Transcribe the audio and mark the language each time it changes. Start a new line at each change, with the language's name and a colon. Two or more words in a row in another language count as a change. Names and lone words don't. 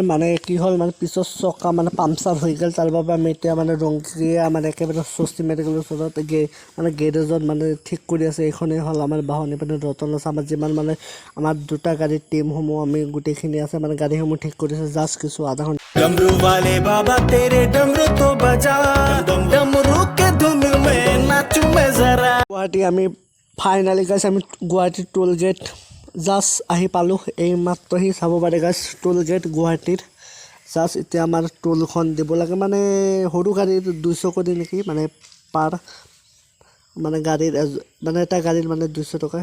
Assamese: মানে কি হ'ল মানে পিছৰ চকা মানে পামচাৰ হৈ গ'ল তাৰ বাবে আমি এতিয়া মানে ৰংগীয়া মানে একেবাৰে স্বস্তি মেডিকেলৰ ওচৰত মানে গেৰেজত মানে ঠিক কৰি আছে এইখনেই হ'ল আমাৰ বাহন এইপিনে ৰতন আছে আমাৰ যিমান মানে আমাৰ দুটা গাড়ীৰ টিমসমূহ আমি গোটেইখিনি আছে মানে গাড়ীসমূহ ঠিক কৰিছে জাষ্ট কিছু আধা ঘণ্টা
Hindi: डमरू वाले बाबा तेरे डमरू तो बजा डमरू के धुन में नाचू मैं जरा
Assamese: গুৱাহাটী আমি
English: finally guys
Assamese: আমি গুৱাহাটী
English: toll gate
Assamese: জাষ্ট আহি পালোঁ এই মাত্ৰ সি চাব পাৰে
English: guys toll gate
Assamese: গুৱাহাটীৰ জাষ্ট এতিয়া আমাৰ টোলখন দিব লাগে মানে সৰু গাড়ীৰ 200 কৰি নেকি মানে পাৰ মানে গাড়ীৰ মানে এটা গাড়ীৰ মানে 200 টকা